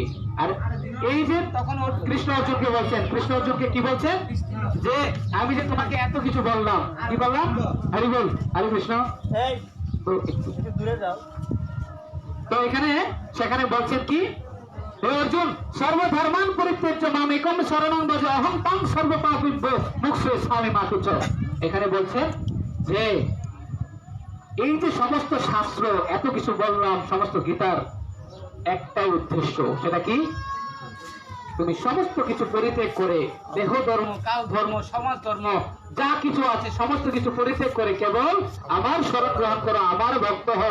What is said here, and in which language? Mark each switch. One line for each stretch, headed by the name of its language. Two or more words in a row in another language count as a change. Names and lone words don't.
Bangla: আর এই যে তখন কৃষ্ণ অর্জুনকে বলছেন, কৃষ্ণ অর্জুনকে কি বলছেন যে আমি যে তোমাকে এত কিছু বললাম, কি বললাম? হরি বল, হরে কৃষ্ণ। তো এখানে সেখানে বলছেন কি, হে অর্জুন,
Sanskrit: সর্বধর্মান পরিত্যজ্য মাম একম শরণং ভজ অহং তং সর্বপাপেভ্যো মুক্ষে স্বামী মাতুচ।
Bangla: এখানে বলছেন যে এই যে সমস্ত শাস্ত্র এত কিছু বললাম, সমস্ত গীতার একটাই উদ্দেশ্য, সেটা কি? তুমি সমস্ত কিছু পরিত্যাগ করে দেহ ধর্ম, কাল ধর্ম, সমাজ ধর্ম যা কিছু আছে সমস্ত কিছু পরিত্যাগ করে কেবল আমার শরণ গ্রহণ করো, আমার ভক্ত হও।